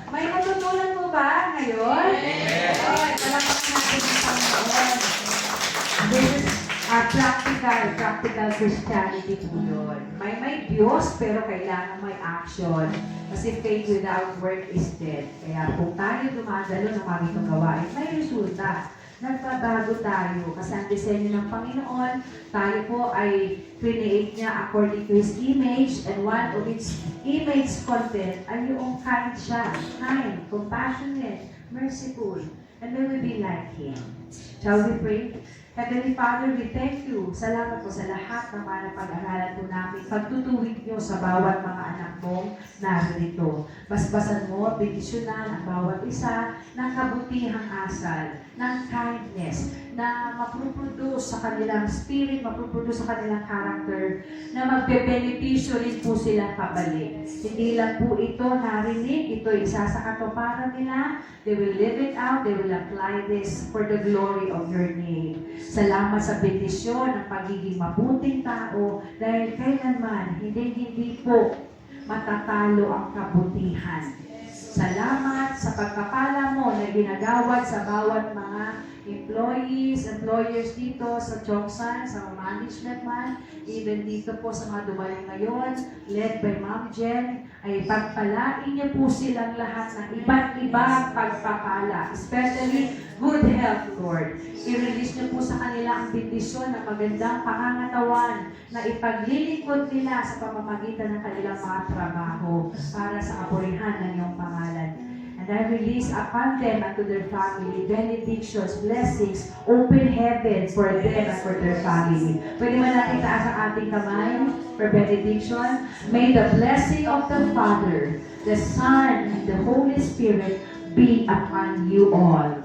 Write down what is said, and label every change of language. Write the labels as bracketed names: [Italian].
[Filipino] May natutunan mo ba ngayon? Yes! Okay, palakpakan natin ang Panginoon. [English] This is practical Christianity po yun. [Filipino] May Diyos, pero kailangan may action. Kasi [English] faith without work is dead. [Filipino] Kaya kung tayo dumadalo ng mga gawain, may resulta. Nagbabago tayo. Kasi ang disenyo ng Panginoon, tayo po ay create niya [English] according to His image, and one of its image content [Filipino] ay yung kind siya. [English] Kind, compassionate, merciful, and may we be like Him. Shall we pray? Heavenly Father, we thank you. [Filipino] Salamat po sa lahat ng mga napag-aralan po namin. Pagtutuwid niyo sa bawat mga anak mong narito. Basbasan mo, bendisyonan ang bawat isa ng kabutihang asal, ng kindness, na mapuproduce sa kanilang spirit, mapuproduce sa kanilang character, na magbe-benepisyo rin po silang pabalik. Hindi lang po ito narinig, ito isa sa katuparan nila. [English] They will live it out, they will apply this for the glory of your name. [Filipino] Salamat sa bendisyon ng pagiging mabuting tao dahil kailanman hindi po matatalo ang kabutihan. Salamat sa pagpapala mo na ginagawad sa bawat mga employers dito sa Chongsan, sa management man, even dito po sa mga dumaling ngayon, led by Ma'am Jen, ay pagpalain niyo po silang lahat ng iba't ibang pagpapala, [English] especially good health, Lord. [Filipino] I-release niyo po sa kanila ang bendisyon ng magandang pangangatawan na ipaglilingkod nila sa pamamagitan ng kanilang mga trabaho para sa kapurihan ng iyong pangalan. [English] And I release upon them and to their family benedictions, blessings, open heaven for them and for their family. [Filipino] Pwede man natin taas ang ating kamay [English] for benediction. May the blessing of the Father, the Son, and the Holy Spirit be upon you all.